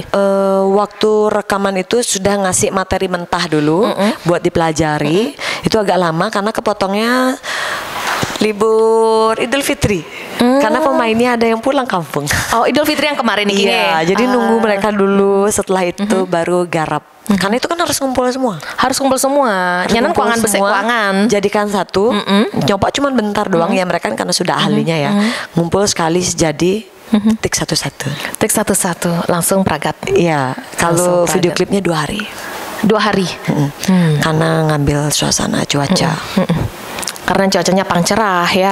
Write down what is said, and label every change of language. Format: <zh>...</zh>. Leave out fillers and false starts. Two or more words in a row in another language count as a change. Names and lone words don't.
<id>Waktu rekaman itu sudah ngasih materi mentah dulu buat dipelajari. Itu agak lama karena kepotongnya libur Idul Fitri. Karena pemainnya ada yang pulang kampung. Oh, Idul Fitri yang kemarin nih. Iya, jadi nunggu mereka dulu, setelah itu baru garap. Karena itu kan harus ngumpul semua. Harus kumpul semua.</id> <ban>Nyanan kuangan besek kuangan.</ban> <id>Jadikan satu. Nyoba cuman bentar doang ya, mereka kan karena sudah ahlinya ya. Ngumpul sekali jadi tik satu-satu. Tik satu-satu langsung pragat. Iya, kalau video klipnya 2 hari. 2 hari. Karena ngambil suasana cuaca. Karena cuacanya pang cerah ya.</id>